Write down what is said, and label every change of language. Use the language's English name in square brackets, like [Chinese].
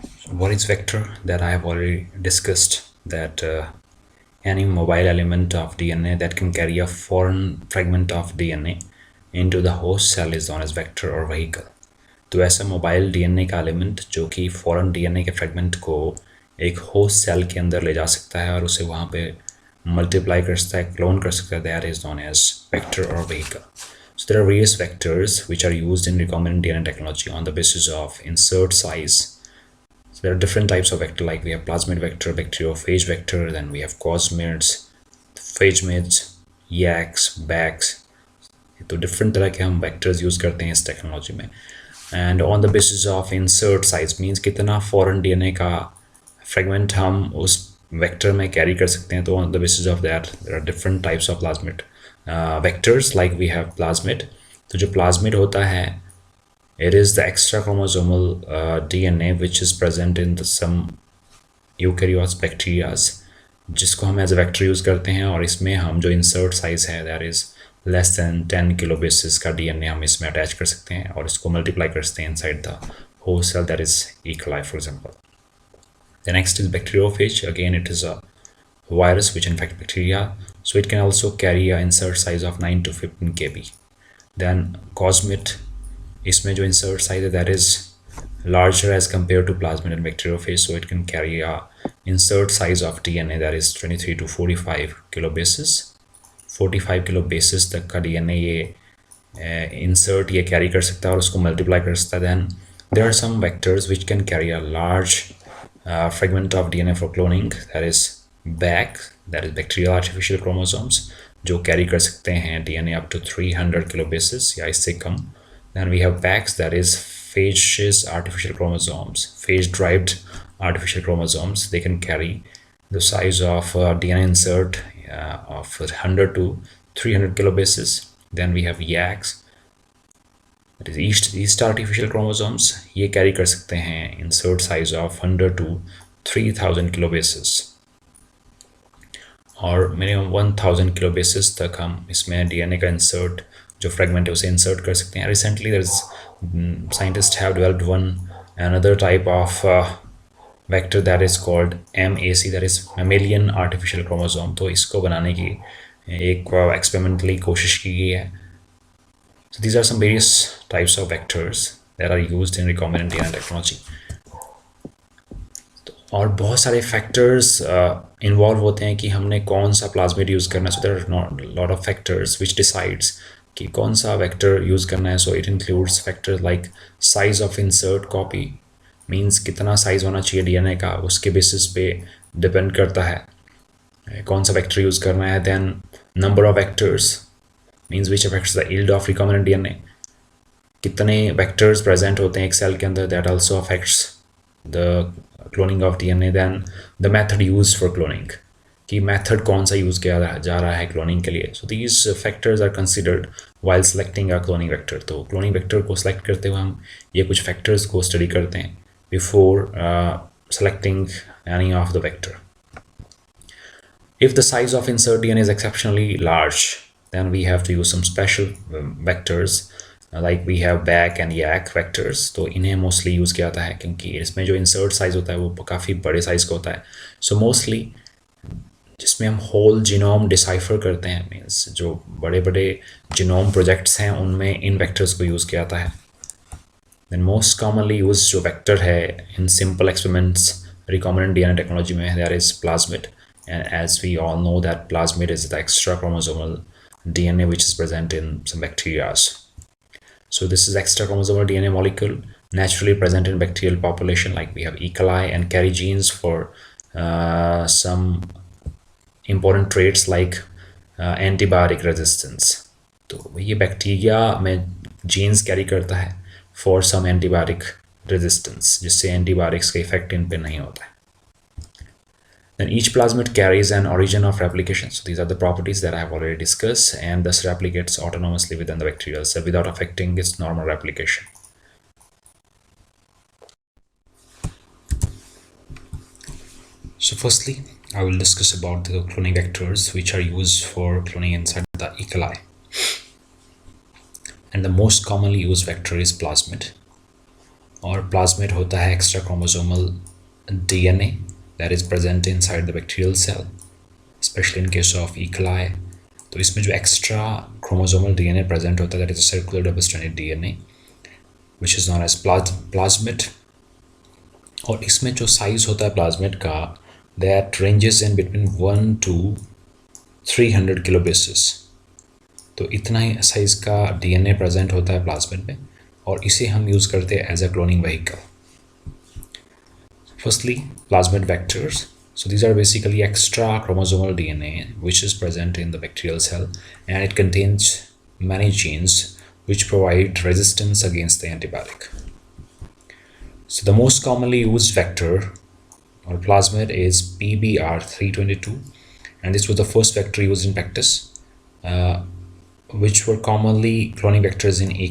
[English] What is vector? That I have already discussed, that any mobile element of DNA that can carry a foreign fragment of DNA into the host cell is known as vector or vehicle. [Hindi] तो ऐसा mobile DNA का element जो कि foreign DNA के fragment को एक host cell के अंदर ले जा सकता है और उसे वहाँ पे मल्टीप्लाई कर सकता है, क्लोन कर सकता है, [English] that is known as vector [Hindi] और vehicle. [English] So there are various vectors which are used in recombinant DNA technology on the basis of insert size. So there are different types of vector, like we have plasmid vector, bacteriophage vector, then we have cosmids, phagemids, YACs, BACs. [Hindi] तो different तरह के हम vectors use करते हैं इस technology में. [English] And on the basis of insert size means [Hindi] कितना foreign DNA का fragment हम उस vector में carry कर सकते हैं. [English] तो on the basis of that there are different types of plasmid vectors, like we have plasmid. [Hindi] तो जो plasmid होता है, [English] it is the extrachromosomal DNA which is present in some eukaryotes bacteria, [Hindi] जिसको हम [English] as a vector use करते हैं. [Hindi] और इसमें हम जो insert size है, [English] that is less than 10 kilo bases [Hindi] का डीएनए हम इसमें अटैच कर सकते हैं [English] और इसको मल्टीप्लाई कर सकते हैं inside the host cell, that is E. coli for example. The next is bacteriophage. Again, it is a virus which infects bacteria, so it can also carry a insert size of 9 to 15 kb. Then cosmid, [Hindi] इसमें जो insert size है, [English] that is larger as compared to plasmid and bacteriophage, so it can carry a insert size of DNA that is 23 to 45 kilo bases. [Hindi] 45 kilo basis तक का DNA ये insert ये carry कर सकता है और उसको मल्टीप्लाई कर सकता है. [English] then there are some vectors which can carry a large fragment of DNA for cloning, that is BAC, that is bacterial artificial chromosomes, [Hindi] जो कैरी कर सकते हैं DNA up to 300 kilo basis या इससे कम. [English] Then we have PACs, दैट इज phages artificial chromosomes, phage derived artificial chromosomes. They can carry the size of DNA insert of 100 to 300 kilobases. Then we have YACs, that is yeast artificial chromosomes. [Hindi] ये carry कर सकते हैं [English] insert size of 100 to 3000 kilobases [Hindi] और minimum 1000 kilobases तक हम इसमें DNA का insert जो fragment है उसे insert कर सकते हैं. [English] Recently there is scientists have developed another type of vector that is called MAC, that is mammalian artificial chromosome. [Hindi] तो इसको बनाने की एक experimentally कोशिश की गई है. [English] So these are some various types of vectors that are used in recombinant DNA technology. [Hindi] और बहुत सारे factors involve होते हैं कि हमने कौन सा plasmid use करना है. [English] So there are not a lot of factors which decides [Hindi] कि कौन सा vector use करना है. [English] So it includes factors like size of insert copy, means [Hindi] कितना साइज़ होना चाहिए डीएनए का, उसके बेसिस पे डिपेंड करता है कौन सा वेक्टर यूज़ करना है. [English] then number of vectors means which affects the yield of recombinant DNA, [Hindi] कितने वेक्टर्स प्रेजेंट होते हैं एक सेल के अंदर, [English] That also affects the cloning of DNA. Then the method use for cloning, [Hindi] कि मेथड कौन सा यूज़ किया जा रहा है क्लोनिंग के लिए. [English] So these factors are considered while selecting a cloning vector. [Hindi] तो क्लोनिंग वेक्टर को सेलेक्ट करते हुए हम ये कुछ फैक्टर्स को स्टडी करते हैं [English] before selecting any of the vector. If the size of insert DNA is exceptionally large, then we have to use some special vectors, like we have BAC and YAC vectors. [Hindi] तो इन्हें mostly use किया जाता है क्योंकि इसमें जो insert size होता है वो काफ़ी बड़े size का होता है. So mostly जिसमें हम whole genome decipher करते हैं, means जो बड़े बड़े genome projects हैं उनमें इन vectors को use किया जाता है. [English] Then most commonly used [Hindi] जो vector है [English] in simple experiments recombinant DNA technology में, that is plasmid. And as we all know that plasmid is the extrachromosomal DNA which is present in some bacteria. So this is extrachromosomal DNA molecule naturally present in bacterial population, like we have E. coli, and carry genes for some important traits like antibiotic resistance. [Hindi] तो ये bacteria में genes carry करता है [English] for some antibiotic resistance, [Hindi] जिससे antibiotics का effect in पे नहीं होता है. [English] Then each plasmid carries an origin of replication. So these are the properties that I have already discussed, and thus replicates autonomously within the bacterial cell without affecting its normal replication. So firstly, I will discuss about the cloning vectors which are used for cloning inside the E.coli. And the most commonly used vector is plasmid. [Hindi] और plasmid होता है [English] extrachromosomal DNA that is present inside the bacterial cell, especially in case of E.coli. [Hindi] तो इसमें जो [English] extra chromosomal DNA present होता है that is a circular double-stranded DNA which is known as plasmid. [Hindi] और इसमें जो size होता है plasmid का [English] that ranges in between 1 to 300 kilobases. [Hindi] तो इतना ही साइज का DNA प्रेजेंट होता है प्लाज्मिड में और इसे हम यूज़ करते हैं [English] As a cloning vehicle. Firstly, plasmid vectors. So these are basically extra chromosomal DNA which is present in the bacterial cell, and it contains many genes which provide resistance against the antibiotic. So the most commonly used vector or plasmid is PBR322, and this was the first vector used in practice, which were commonly cloning vectors in E.